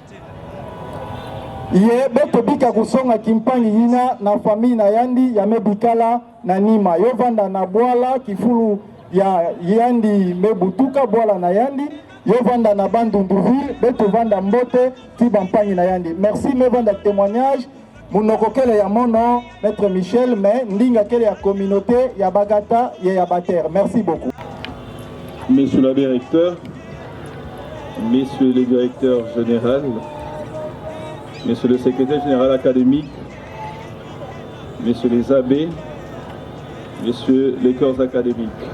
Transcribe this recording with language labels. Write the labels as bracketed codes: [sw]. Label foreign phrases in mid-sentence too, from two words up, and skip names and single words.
[ktu] ye beto bika kusonga kimpangi hina na famille na yandi ya mebikala na nima yo vanda na bwala kifulu ya yandi mebutuka bwala na yandi yo vanda na Bandunduville beto vanda mbote tiba mpangi na yandi. Merci me vanda témoignage munoko kele ya mono maître Michel mais ndinga kele ya communauté ya Bagata ya Bater. [fr] Merci beaucoup. Monsieur le directeur, messieurs les directeurs généraux, messieurs le secrétaire général académique, messieurs les abbés, messieurs les corps académiques.